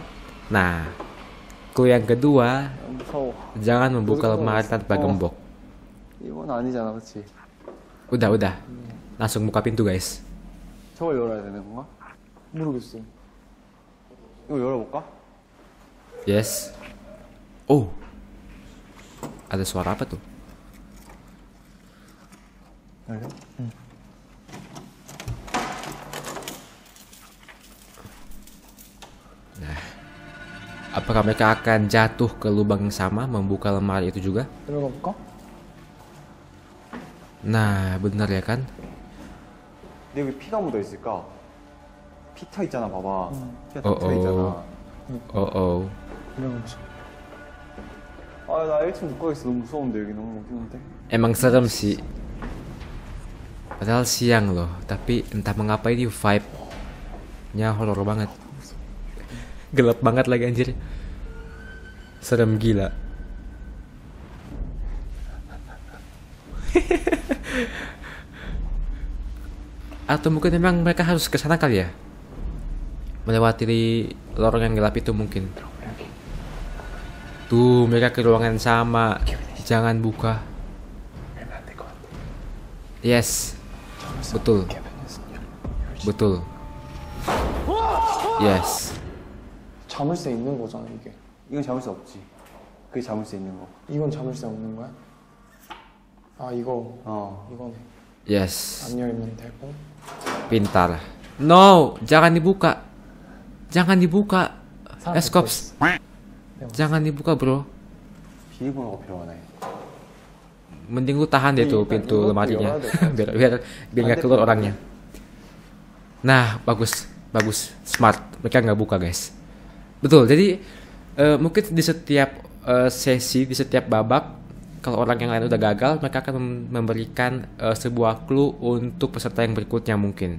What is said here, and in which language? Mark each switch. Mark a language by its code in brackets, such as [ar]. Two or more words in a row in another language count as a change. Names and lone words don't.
[id] Nah, clue yang kedua, [ko] 무서워. [id] jangan membuka lemari tanpa gembok. [ko] 이건 아니잖아, 그렇지? [id] Udah. Langsung buka pintu guys. [ko] 저걸 열어야 되는 건가? 모르겠어. 이거 열어볼까? [id] Yes. Oh. Ada suara apa tuh? [ko] 열려? 응. [id] Apakah mereka akan jatuh ke lubang yang sama membuka lemari itu juga? [ko] 들어가 볼까? [id] Nah, benar ya kan? [ko] 근데 여기 피가 묻어 있을까? 피터 있잖아, 봐봐. 피가 다 어어. 묻어 있잖아. Oh. 들어가 보자. 아, 나 1층 못 가겠어. 너무 무서운데 여기 너무 어두운데. [id] Emang serem sih. Padahal siang loh, tapi entah mengapa ini vibe-nya horor banget. Gelap banget lagi anjir. Serem gila. Atau mungkin memang mereka harus ke sana kali ya? Melewati lorong yang gelap itu mungkin. Tuh, mereka ke ruangan sama. Jangan buka. Yes. Betul. Betul. Yes. [ko] 자물쇠 있는 거잖아 이게. 이건 잡을 수 없지. 그게 잡을 수 있는 거. 이건 자물쇠 없는 거야? 아 이거 어. 이거네. Yes. 안 열면 되고. [id] Pintar. No, jangan dibuka. Jangan dibuka. Escops. Jangan dibuka, bro. [ko] 비밀번호가 필요하네. [id] Mending lu tahan deh tuh pintu lemarinya. biar nggak keluar orangnya. Nah, bagus. Smart. Mereka nggak buka, guys. Betul. Jadi mungkin di setiap sesi, di setiap babak, kalau orang yang lain udah gagal, mereka akan memberikan sebuah clue untuk peserta yang berikutnya mungkin.